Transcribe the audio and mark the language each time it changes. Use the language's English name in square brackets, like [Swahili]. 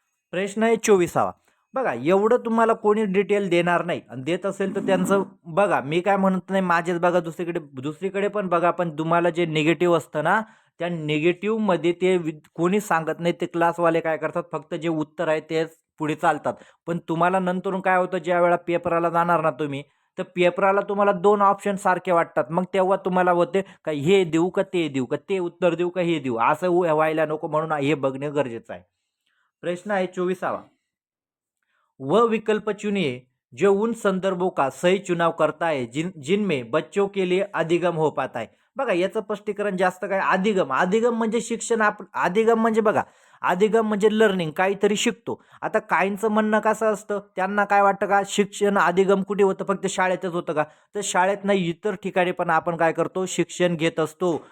[Marathi] प्रश्न आहे 24वा. बघा, एवढं तुम्हाला कोणी डिटेल देणार नाही, आणि देत असेल तर त्यांचं बघा, मी काय म्हणत नाही माझेच बघा, दुसरीकडे पण बघा, पण तुम्हाला जे निगेटिव्ह असतं ना, त्या निगेटिव्हमध्ये ते कोणी सांगत नाही, ते क्लासवाले काय करतात, फक्त जे उत्तर आहे तेच पुढे चालतात. पण तुम्हाला नंतरून काय होतं, ज्या वेळा पेपराला जाणार ना तुम्ही, तर पेपराला तुम्हाला 2 ऑप्शन सारखे वाटतात. मग तेव्हा तुम्हाला होते का हे देऊ का ते देऊ, का ते उत्तर देऊ का हे देऊ, असं व्हायला नको, म्हणून हे बघणे गरजेचं आहे. प्रश्न आहे 24वा. [Hindi] वह विकल्प चुनिए जो उन संदर्भों का सही चुनाव करता है जिनमें बच्चों के लिए अधिगम हो पाता है. [Marathi] बघा, याचं स्पष्टीकरण जास्त काय, अधिगम, अधिगम म्हणजे शिक्षण, अधिगम म्हणजे बघा, अधिगम म्हणजे लर्निंग, काहीतरी शिकतो. आता काहींचं म्हणणं कसं असतं, त्यांना काय वाटतं का शिक्षण अधिगम कुठे होतं, फक्त शाळेतच होतं का, तर शाळेत नाही, इतर ठिकाणी पण आपण काय करतो, शिक्षण घेत असतो.